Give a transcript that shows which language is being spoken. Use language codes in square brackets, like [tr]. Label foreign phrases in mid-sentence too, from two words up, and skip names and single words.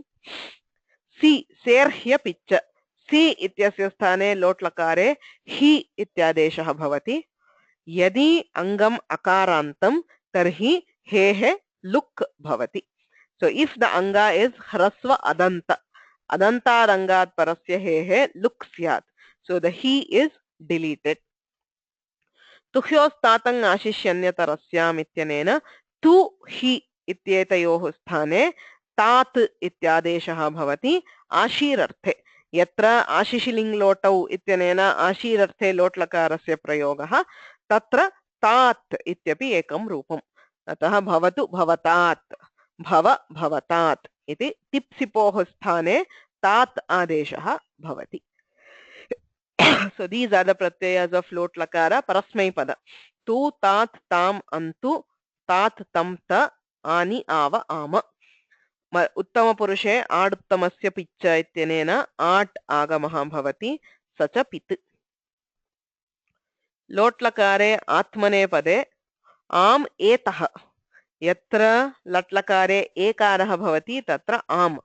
[sa] सि सेर्ह्य पिच्च. सि इत्यस्य स्थाने लोट् लकारे हि इत्यादेशः भवति. यदि अङ्गम् अकारान्तम् तर्हि हे लुक् भवति. [en] So if the anga is [sa] ह्रस्व अदन्त, अदन्त रङ्गात् परस्य हे लुक् स्यात्. [en] So the he is deleted. [sa] तुह्योस् तातङ् आशिष्यन्यतरस्याम् इत्यनेन तु हि इत्येतयोः स्थाने तात इत्यादेशः भवति आशीरर्थे. यत्र आशिशिलिङ् लोटौ इत्यनेन आशीरर्थे लोट्लकारस्य प्रयोगः तत्र तात इत्यपि एकं रूपम्. अतः भवतु भवतात्, भव भवतात् इति टिप्सिपोः स्थाने तात आदेशः भवति. [en] So these are the pratyayas of [sa] लोट् लकार परस्मैपद. तु तात् ताम् अन्तु तात् तम् त आनि आव आम. उत्तम पुरुषे आडुत्तमस्य पिच्च इत्यनेन आट् आगमः भवति स च पित्. लोट्लकारे आत्मने पदे आम् एतः. यत्र लट्लकारे एकारः भवति तत्र आम्.